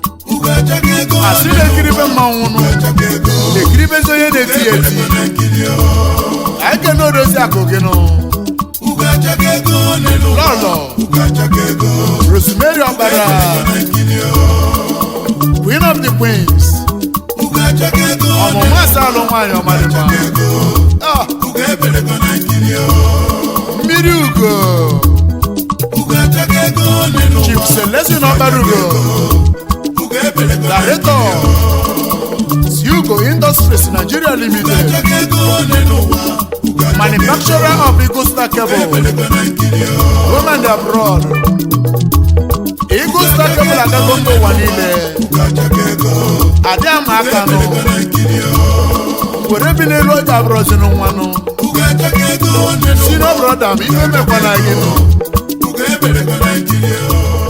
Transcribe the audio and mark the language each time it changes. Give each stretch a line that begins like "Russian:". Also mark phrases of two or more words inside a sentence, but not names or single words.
Igbo: Ugo achọghị ego Asị na-ekiribe mmanwụ nụ. Ugo achọghị ego Na-ekiribezi onye na-eti ya eti. Ugo ebelego na nkili o. Anyị kene odozi akụ gị nụ. Ugo achọghị ego ole n'ụwa. Lọlọ. Ugo achọghị ego Rosemary Ọkpara. Ugo ebelego na nkili o.
English: Queen of the Queens.
Igbo: Ugo achọghị ego ole Ọmụmụ asa alụ nwaanyị ọmarịma. Ugo achọghị ego Ah. Ugo ebelego na nkili o. Mmiri ugo. Ugo achọghị ego ole n'ụwa. Chief Celestine Ọkpara ugo. Ugo ebelego na Director. Siugo Industries Nigeria Limited. Ugo achọghị ego ole n'ụwa. Ugo achọghị ego
English: Manufacturer of Eagle Star Cable.
Igbo: ebelego na nkili o.
English: Home and abroad.
Igbo: Eagle Star Cable agago mba ụwa niile. Ugo achọghị ego Adị ama aka nụ. ebelego na nkili o. Were bi n'elu ọjà abụrụzi nụ nwa nụ. Ugo achọghị ego ole n'ụwa.
English: Senior brother
Igbo: m, ife mekwana gị nụ. Ugo ebelego na nkili o.